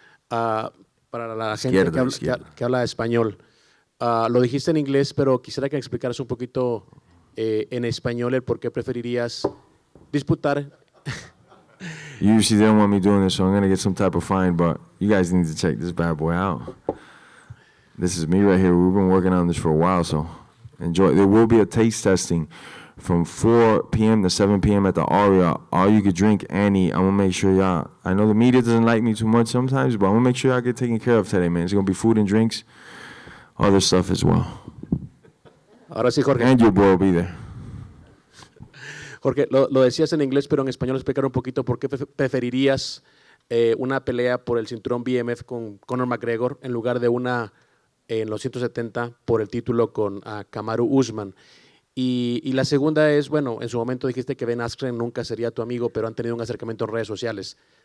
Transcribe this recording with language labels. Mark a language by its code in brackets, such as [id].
[es] Para la gente que habla español, lo dijiste en inglés, pero quisiera que explicaras un poquito en español el por qué preferirías disputar. [en] Usually they don't want me doing this, so I'm going to get some type of fine, but you guys need to check this bad boy out. This is me right here. We've been working on this for a while, so enjoy. There will be a taste testing from 4 p.m. to 7 p.m. at the Aria. All you could drink and eat. I'm going to make sure y'all, I know the media doesn't like me too much sometimes, but I'm going to make sure y'all get taken care of today, man. It's going to be food and drinks, other stuff as well. [es] Ahora sí, Jorge. [en] And your boy will be there. [es] Jorge, lo decías en inglés, pero en español explicar un poquito por qué preferirías una pelea por el cinturón BMF con Conor McGregor en lugar de una en los 170 por el título con Kamaru Usman. Y la segunda es, bueno, en su momento dijiste que Ben Askren nunca sería tu amigo, pero han tenido un acercamiento en redes sociales.